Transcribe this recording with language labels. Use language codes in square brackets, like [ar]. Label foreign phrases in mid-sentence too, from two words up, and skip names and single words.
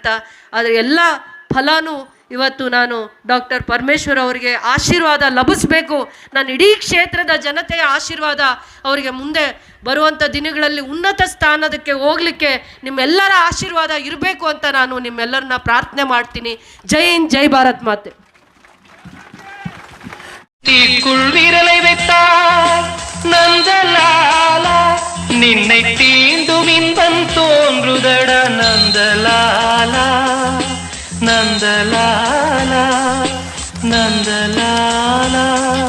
[kn] ಅದರ ಎಲ್ಲ ಫಲನೂ ಇವತ್ತು ನಾನು ಡಾಕ್ಟರ್ ಪರಮೇಶ್ವರ್ ಅವರಿಗೆ ಆಶೀರ್ವಾದ ಲಭಿಸಬೇಕು, ನಾನು ಇಡೀ ಕ್ಷೇತ್ರದ ಜನತೆಯ ಆಶೀರ್ವಾದ ಅವರಿಗೆ ಮುಂದೆ ಬರುವಂಥ ದಿನಗಳಲ್ಲಿ ಉನ್ನತ ಸ್ಥಾನದಕ್ಕೆ ಹೋಗಲಿಕ್ಕೆ ನಿಮ್ಮೆಲ್ಲರ ಆಶೀರ್ವಾದ ಇರಬೇಕು ಅಂತ ನಾನು ನಿಮ್ಮೆಲ್ಲರನ್ನ ಪ್ರಾರ್ಥನೆ ಮಾಡ್ತೀನಿ. [hi] जय हिंद, [kn] ಜೈ ಭಾರತ್ ಮಾತೆ. [ta] விரலை வைத்தார் நந்தலாலா, நின்னை தீண்டும் இன்பம் தோன்றுதட நந்தலாலா, நந்தலாலா, நந்தலாலா.